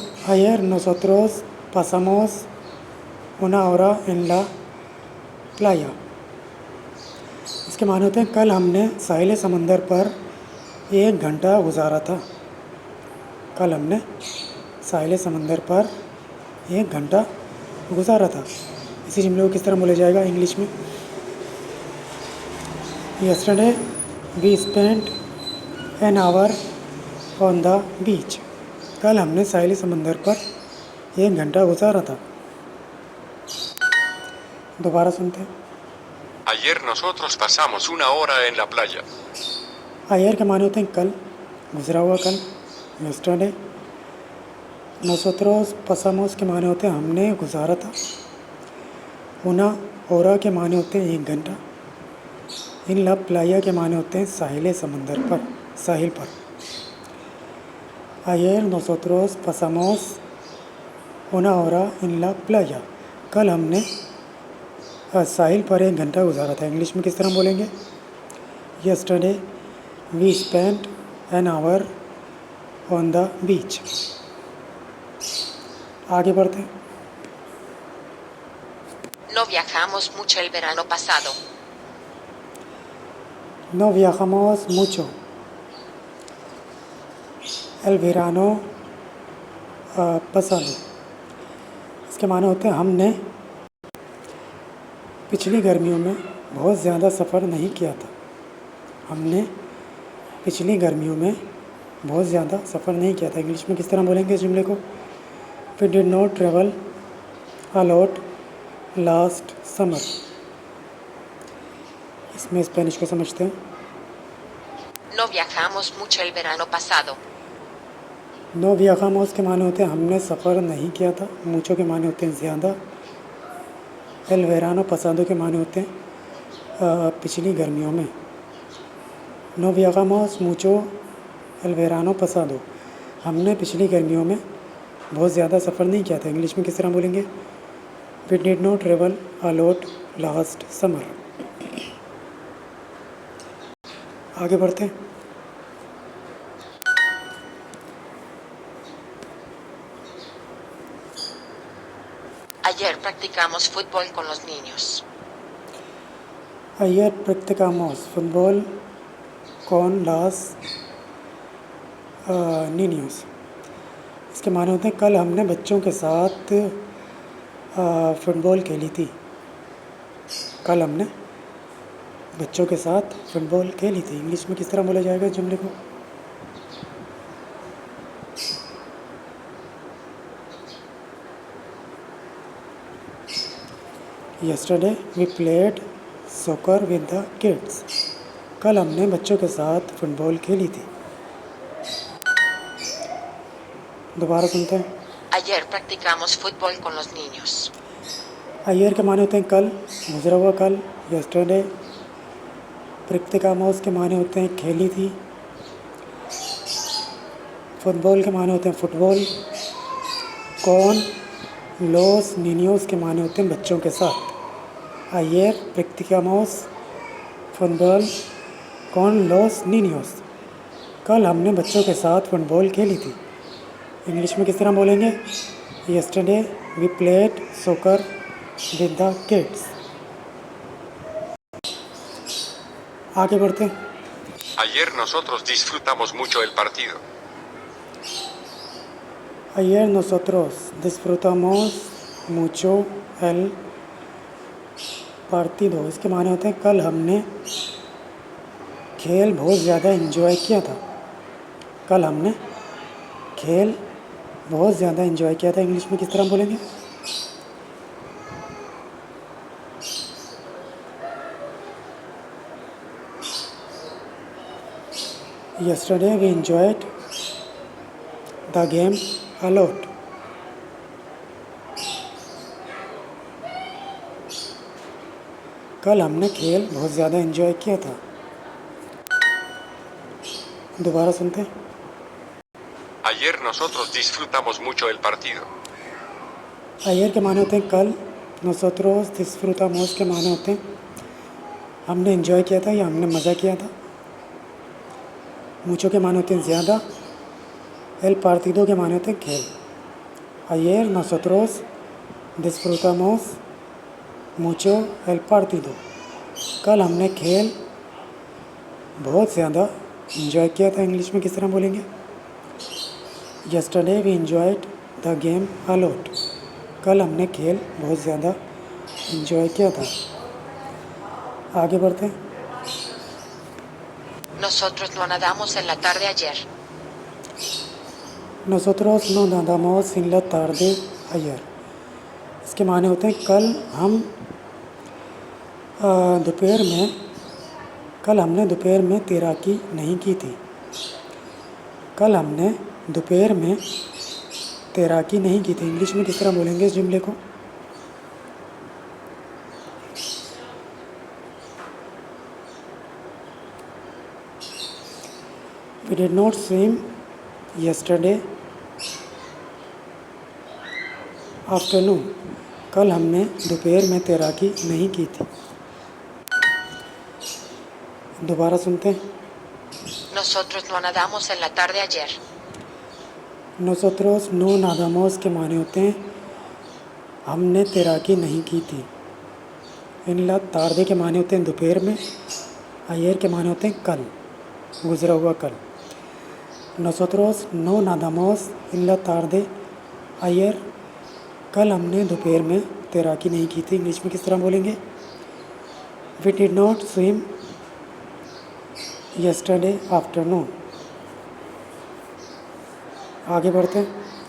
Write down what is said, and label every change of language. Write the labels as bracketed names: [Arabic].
[Spanish] Ayer nosotros pasamos 1 hora en la playa। [Hindi] इसके माने होते हैं कल हमने साहिल समंदर पर 1 घंटा गुजारा था। कल हमने साहिल समंदर पर 1 घंटा गुजारा था। इसी जुमले को किस तरह बोला जाएगा इंग्लिश में? [English] Yesterday we spent an hour on the beach. [Hindi] कल हमने साहिली समंदर पर 1 घंटा गुजारा था। दोबारा सुनते हैं। [Spanish] Ayer nosotros pasamos una hora en la playa. [Hindi] Iyer के माने होते हैं कल, गुजरा हुआ कल, yesterday। [Spanish] nosotros pasamos [Hindi] के माने होते हैं हमने गुजारा था। [Spanish] una hora [Hindi] के माने होते हैं 1 घंटा। [Spanish] इन ला प्लाया [Hindi] के माने होते हैं साहिल समंदर पर, साहिल पर। [Spanish] ayer nosotros pasamos una hora en la playa। [Hindi] कल हमने साहिल पर 1 घंटा गुजारा था। इंग्लिश में किस तरह बोलेंगे? [English] yesterday we spent an hour on the beach। [Hindi] आगे बढ़ते हैं। [Spanish] No viajamos mucho el verano pasado. No viajamos mucho el verano pasado। [Hindi] इसके माने होते हैं हमने पिछली गर्मियों में बहुत ज़्यादा सफ़र नहीं किया था। हमने पिछली गर्मियों में बहुत ज़्यादा सफ़र नहीं किया था। इंग्लिश में किस तरह बोलेंगे इस जुमले को? [English] We did not travel a lot last summer। [Hindi] इसमें स्पेनिश को समझते हैं। [Spanish] No viajamos mucho el verano pasado. नो वियाखामोस [Hindi] के माने होते हैं हमने सफ़र नहीं किया था। मूचो के माने होते हैं ज़्यादा। [Spanish] एल वेरानो पसादो [Hindi] के माने होते हैं पिछली गर्मियों में। [Spanish] नो वियाखामोस मूचो एल वेरानो पसादो, [Hindi] हमने पिछली गर्मियों में बहुत ज़्यादा सफ़र नहीं किया था। इंग्लिश में किस तरह बोलेंगे? [English] We did not travel a lot last summer. [Hindi] आगे बढ़ते हैं। [Spanish] Ayer practicamos fútbol con los niños. Ayer practicamos fútbol con los niños। [Hindi] इसके माने होते हैं कल हमने बच्चों के साथ फुटबॉल खेली थी। कल हमने बच्चों के साथ फुटबॉल खेली थी। इंग्लिश में किस तरह बोला जाएगा जुमले को? [English] Yesterday we played soccer with the kids। [Hindi] कल हमने बच्चों के साथ फुटबॉल खेली थी। दोबारा सुनते हैं। [Spanish] Ayer practicamos fútbol con los niños. [Hindi] Iyer के माने होते हैं कल, गुजरा हुआ कल, yesterday। प्रिक्तिकामोस के माने होते हैं खेली थी। फुटबॉल के माने होते हैं फुटबॉल। [Spanish] कौन लोस निनियोस [Hindi] के माने होते हैं बच्चों के साथ। [Spanish] अयर प्रिक्तिकामोस फुटबॉल कौन लोस निनियोस, [Hindi] कल हमने बच्चों के साथ फुटबॉल खेली थी। इंग्लिश में किस तरह बोलेंगे? [English] yesterday we played soccer with the kids। [Hindi] आगे बढ़ते हैं। [Spanish] Ayer nosotros disfrutamos mucho el partido. Ayer nosotros disfrutamos mucho el partido। [Hindi] इसके माने होते हैं कल हमने खेल बहुत ज़्यादा एंजॉय किया था। कल हमने खेल बहुत ज़्यादा एंजॉय किया था। इंग्लिश में किस तरह बोलेंगे? [English] Yesterday we enjoyed the game a lot। [Hindi] कल हमने खेल बहुत ज़्यादा एंजॉय किया था। दोबारा सुनते हैं। [Spanish] Ayer nosotros disfrutamos mucho el partido. [Hindi] Iyer के माने होते हैं कल, [Spanish] nosotros disfrutamos [Hindi] के माने होते हैं हमने एंजॉय किया था या हमने मज़ा किया था। मुचो के माने होते हैं ज़्यादा। [Spanish] एल partido [Hindi] के माने होते हैं खेल। [Spanish] Ayer nosotros disfrutamos mucho el partido। [Hindi] कल हमने खेल बहुत ज़्यादा एंजॉय किया था। इंग्लिश में किस तरह बोलेंगे? [English] Yesterday we enjoyed the game a lot। [Hindi] कल हमने खेल बहुत ज़्यादा एंजॉय किया था। आगे बढ़ते हैं। [Spanish] Nosotros no nadamos en la tarde ayer. Nosotros no nadamos en la tarde ayer. [Hindi] इसके माने होते हैं कल हमने दोपहर में तैराकी नहीं की थी। कल हमने दोपहर में तैराकी नहीं की थी। इंग्लिश में किस तरह बोलेंगे इस जुमले को? [English] We did not swim yesterday afternoon. [Hindi] कल हमने दोपहर में तैराकी नहीं की थी। दोबारा सुनते हैं। [Spanish] Nosotros no nadamos en la tarde ayer. Nosotros no nadamos [Hindi] के माने होते हैं हमने तैराकी नहीं की थी। [Spanish] इन ला tarde [Hindi] के माने होते हैं दोपहर में। ayer के माने होते हैं कल, गुजरा हुआ कल। [Spanish] Nosotros no nadamos en la tarde ayer. [Hindi] कल हमने दोपहर में तैराकी नहीं की थी। इंग्लिश में किस तरह बोलेंगे? [English] We did not swim yesterday afternoon. [Hindi] आगे बढ़ते हैं।